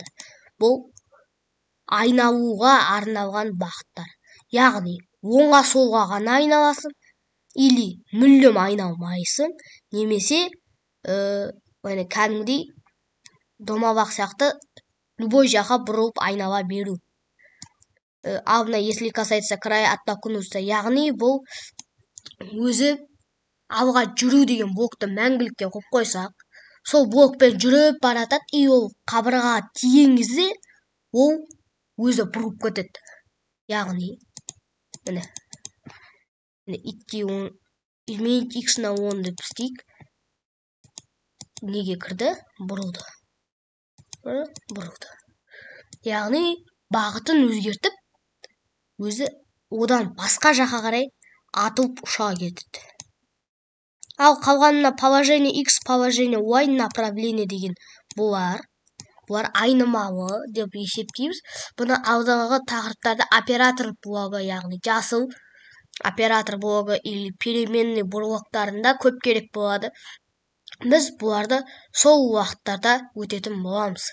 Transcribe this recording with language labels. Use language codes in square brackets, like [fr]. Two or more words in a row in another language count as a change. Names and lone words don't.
[kk] Бұл айналуға арналған бағыттар. Яғни оңға солға ғана айналасың, или мүлдем айналмайсың, немесе кәдімгідей домалақ сияқты любой жаққа бұрылып айнала беру. Ал мына [ru] если касается края оттолкнуться, [kk] яғни бұл өзі алға жүру деген блокты мәңгілікке қойып қойсақ, сол блокпен жүріп баратады, и ол қабырғаға тиген кезде ол өзі бұрып кетеді. Яғни міне [ru] изменить x на 10 [kk] деп істейік. Неге кірді? Бұрылды. Яғни бағытын өзгертіп, өзі одан басқа жаққа қарай атылып ұша кетеді. Ал қалғанына [ru] положение x, положение y направление [kk] деген бұлар айнымалы деп есептейміз. Бұны алдағы тақырыптарда оператор блогы, яғни жасыл оператор блогы или переменный блоктарында көп керек болады. Біз бұларды сол уақыттарда өтетін боламыз.